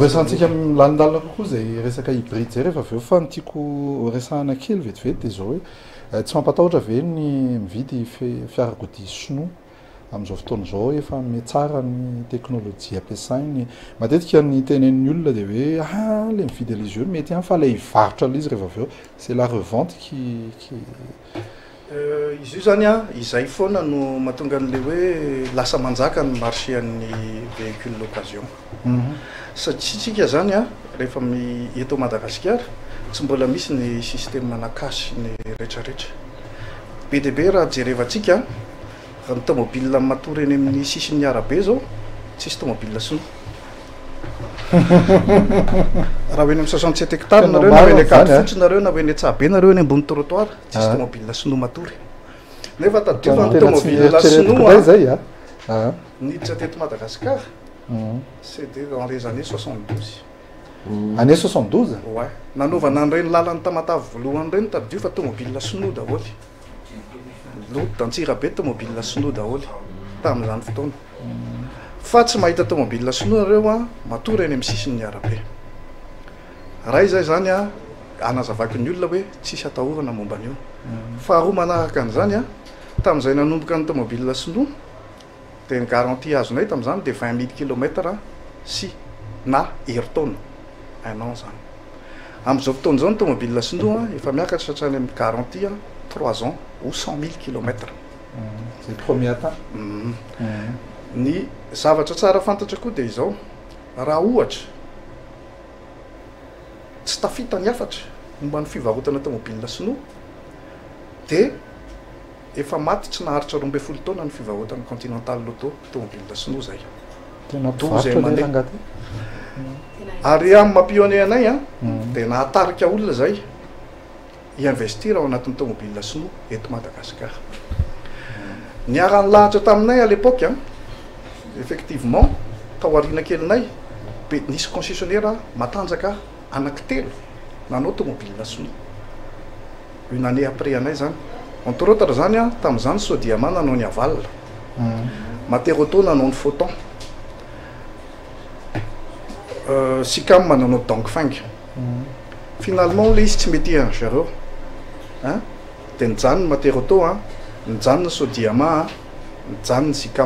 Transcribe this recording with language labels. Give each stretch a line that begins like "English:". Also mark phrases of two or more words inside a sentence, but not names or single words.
Malagasy: Resantsika milalindalina kokoa zay resaka hybride zay rehefa aveo fa ny tiako resahana kely vetivety de zao hoe tsy mampatahotra ve ny mividy fiarakodia sinoa amin'izao fotoana zao efa me tsara ny teknolojia ampiasainy matetika ny tenen'ny olona de hoe le mividy alizy io mety fa le hivarotra alizy rehefa aveo
French: c'est la revente qui
Malagasy: izy io zany izay foana no mahatonga an'le hoe lasa manjaka ny marché an'ny
French: véhicule d'occasion
Malagasy: satria tsika zany rehefa eto Madagasikara tsy mbola misy ny système anakasy ny rehetrarehetra be de be raha jerevantsika raha ny tomobile matory eny amin'ny sisin'ny arabe zao tsisy tomobile sinoa raha hoe 67 hectares nareo na hoe 4 fotsy nareo na hoe ny Tsabe nareo eny ambony trottoir tsisy tomobile sinoa matory nefa taddiova ny tomobile sinoa zay
French: niditra teto Madagasikara c'était dans les années 72
Malagasy: année 72 ouais nanovana an'ireny lalany tamatavy voalohany reny taddiova tomobile sinoa daholy Antsirabe tomobile sinoa daholy tamin'izany fotoana fa tsy mahita tomobile sinoa nareo matory eny amin'ny sisin'ny arabe raha izay zany anazavaky ny olona hoe tsisy atahorana momba an'io faharoa manaraka an'izany tamin'izay nanomboka ny tomobile sinoa de ny garantie azonay tamin'izany de 20 000 km sy na heure-taona un an zany amin'izao fotoana zao ny tomobile sinoa efa miakatra hatrany amin'ny garantie
French: 3 ans ou 100 000 km. C'est le premier temps.
Malagasy: Ny zavatra tsara fantatra koa dia izao raha ohatra tsy tafita ny afatra momba ny fivarotana tomobile sinoa dia efa maty tsy naharitra 12 taona ny fivarotana Continental Loto tomobile sinoa zay. Tena mpivarotra ary amin'ny mampionné anay dia nahatarika olona zay investir ao anatin'ny tomobile sinoa eto Madagasikara. Niarany lahatra taminay
French: à l'époque effectivement
Malagasy: taoriana kelinay nisy concessionnaire matanjaka anankitelo nanao tomobile sinoa
French: une année après
Malagasy: anay zany
French: entre autres
Malagasy: zany tamin'izany Sodiama nanao ny Aval Materauto nanao ny Photon Sicam nanao Dongfeng finalement le izy tsy mety zareo de nijanony Materauto nijanony Sodiama nijanony Sicam.